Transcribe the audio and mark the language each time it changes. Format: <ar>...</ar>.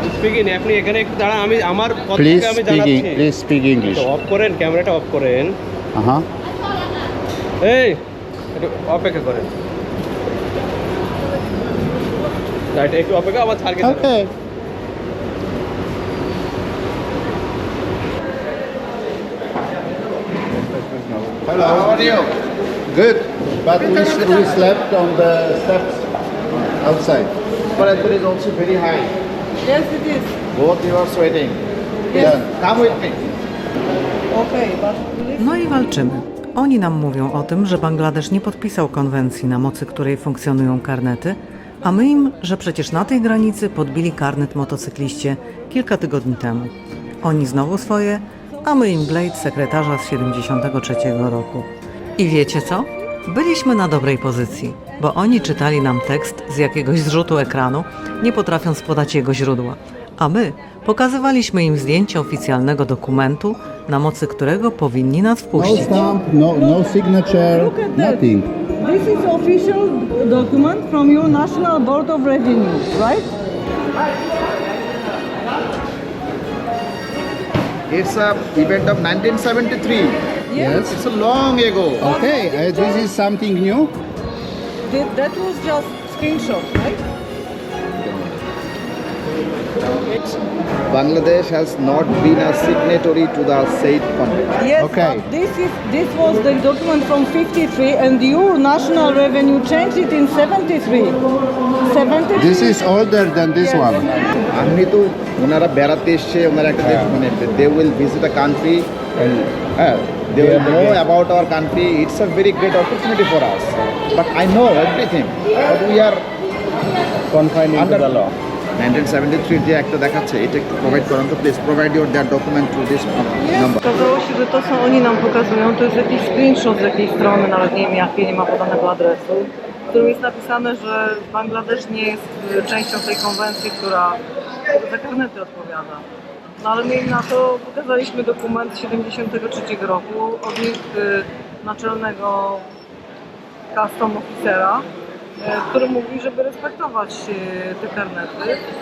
<bn>Speaking আপনি এখানে একটু দাঁড়ান আমি আমার পথ</bn> <en>please</en> <bn>থেকে আমি জানাচ্ছি</bn> <en>speak English</en> <bn>অফ করেন ক্যামেরাটা অফ করেন হ্যাঁ এই একটু অপেক্ষা করেন রাইট একটু অপেক্ষা আমার স্যারকে জানাই।</bn> <en>Okay Hello, how are you? Good, but we slept on the steps outside. Temperature is also very high. Yes, it is. Both you are sweating. Yes. Then come with me. Okay, but please.</en> <pl>No i walczymy. Oni nam mówią o tym, że Bangladesz nie podpisał konwencji, na mocy której funkcjonują karnety, a my im, że przecież na tej granicy podbili karnet motocykliście kilka tygodni temu. Oni znowu swoje, a my im Blade sekretarza z 73 roku. I wiecie co? Byliśmy na dobrej pozycji, bo oni czytali nam tekst z jakiegoś zrzutu ekranu, nie potrafiąc podać jego źródła, a my pokazywaliśmy im zdjęcie oficjalnego dokumentu, na mocy którego powinni nas No wpuścić.</pl> <en>stamp, no signature, Look at that. nothing. This is official document from your National Board of Revenue, right? It's a event of 1973. Yes. It's a long ago. Okay, this is something new. That was just screenshot, right? Bangladesh has not been a signatory to the said convention. Yes, Okay. but this was the document from 53 and your national revenue changed it in 73. 73. This is older than this Yes. one.</en> <bn>আমি তো ওনারা বেড়াতে এসছে ওনারা একটা মানে</bn> <en>they will visit a country হ্যাঁ they will know about our country it's a very great opportunity for us but I know everything but we are confined in Under- the law 1973</en> <bn>যে একটা দেখাচ্ছে এটা একটু প্রোভাইড করেন তো</bn> <en>please provide your that document to this number</en> <pl>Okazało się, że to, co oni nam pokazują, to jest jakiś screenshot z jakiejś strony, nawet nie wiem jakiej, nie ma podanego adresu, w którym jest napisane, że Bangladesz nie jest częścią tej konwencji, która za karnety odpowiada. No ale my im na to pokazaliśmy dokument z 73 roku od nich naczelnego custom officera, który mówi, żeby respektować te karnety.</pl>